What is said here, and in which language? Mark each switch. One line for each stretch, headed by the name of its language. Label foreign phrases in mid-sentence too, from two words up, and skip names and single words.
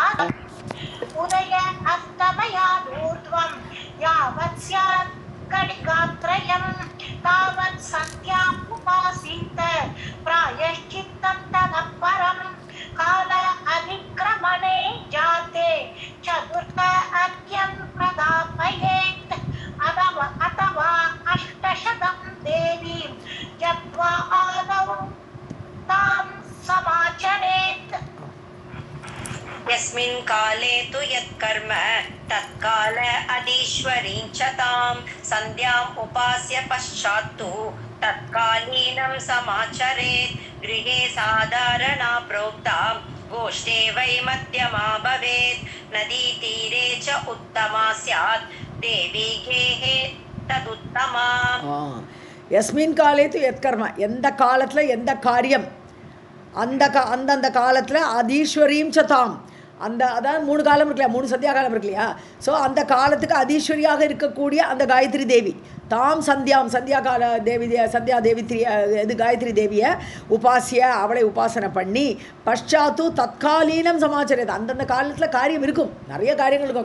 Sanskrit: उदय अस्तमयादूर्ध्वं यावत् स्यात् घटिकात्रयम् तावत् सन्ध्याम् उपासीत प्रायश्चित्तं ततः परम् काल अतिक्रमणे जाते चतुर्थ अर्घ्यं प्रदापयेत् अथवा अष्टशतं देवीं जप्त्वा आदौ तां समाचरेत्. यस्मिन् काले तु यत्कर्म तत्काल अधीश्वरीं च तां सन्ध्याम् उपास्य पश्चात्तु तत्कालीनं समाचरेत्. गृहे साधारणा प्रोक्ता गोष्ठे वै मध्यमा भवेत्. नदीतीरे च उत्तमा स्यात् देवी गेहे तदुत्तमा. यस्मिन् काले तु यत्कर्म,
Tamil: எந்த காலத்தில் எந்த காரியம், அந்தந்த காலத்தில் அதீஸ்வரீம் சதாம், அதாவது 3 காலம் இருக்கு இல்லையா, 3 சந்தியா காலம் இருக்கு இல்லையா? ஸோ அந்த காலத்துக்கு அதீஸ்வரியாக இருக்கக்கூடிய அந்த காயத்ரி தேவி தாம் சந்தியா கால தேவி, சந்தியா தேவி இது காயத்ரி தேவியை உபாசிய, அவளை உபாசனை பண்ணி
Sanskrit: पश्चात्तु तत्कालीनं समाचारम्,
Tamil: அந்தந்த காலத்தில் காரியம் இருக்கும், நிறைய காரியங்கள் இருக்கும்.